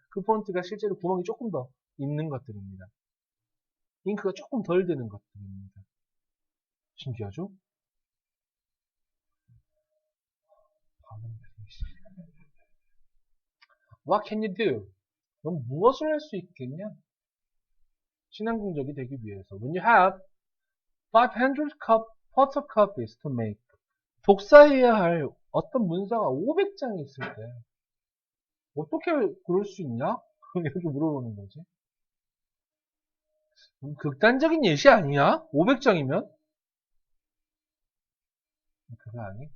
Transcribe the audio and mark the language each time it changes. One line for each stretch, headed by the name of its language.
Korean: 그 폰트가 실제로 구멍이 조금 더 있는 것들입니다. 잉크가 조금 덜 드는 것들입니다. 신기하죠?
English: What can you do?
Korean: 넌 무엇을 할 수 있겠냐? 신앙공적이 되기 위해서.
English: When you have 500 photocopies to make.
Korean: 복사해야 할 어떤 문서가 500장이 있을 때 어떻게 그럴 수 있냐? 이렇게 물어보는 거지. 극단적인 예시 아니야? 500장이면? 그거 아니?